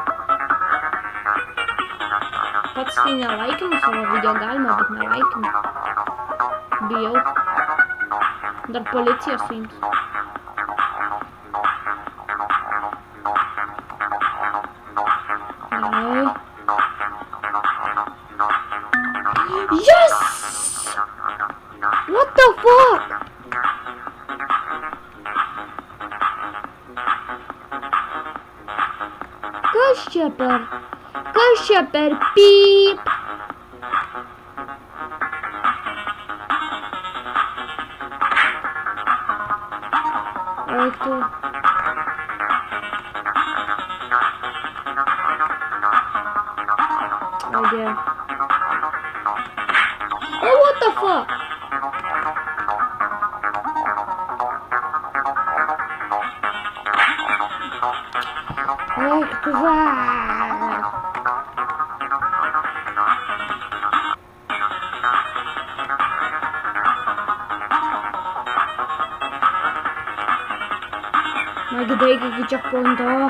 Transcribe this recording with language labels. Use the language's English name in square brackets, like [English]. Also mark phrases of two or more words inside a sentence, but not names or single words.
[Lithuanian] Pats tai nelaikinu savo video galima, bet nelaikinu. Bijau. Dar policija suims. Gerai. Yes! [English] What the fuck? [Lithuanian] Kas čia per pyp? Eik tu. Aidė. [English] Oh, what the fuck? [Lithuanian] Eik tu va. Nagi baigi iki checkpointo.